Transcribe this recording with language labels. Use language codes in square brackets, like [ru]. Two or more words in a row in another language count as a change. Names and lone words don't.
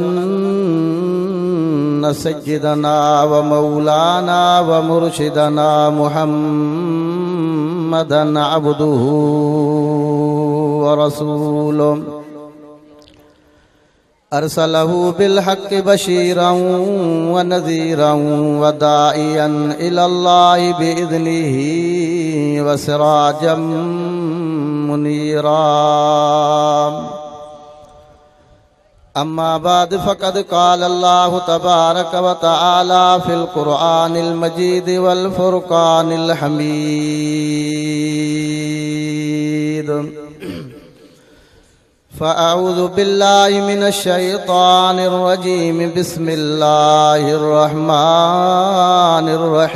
[ar] أن سيدنا ومولانا ومرشدنا محمدا عبده ورسوله أرسله بالحق بشيرا ونذيرا وداعيا إلى الله بإذنه وسراجا منيرا أما بعد فقد قال الله تبارك وتعالى في القرآن المجيد والفرقان الحميد فأعوذ بالله من الشيطان الرجيم بسم الله الرحمن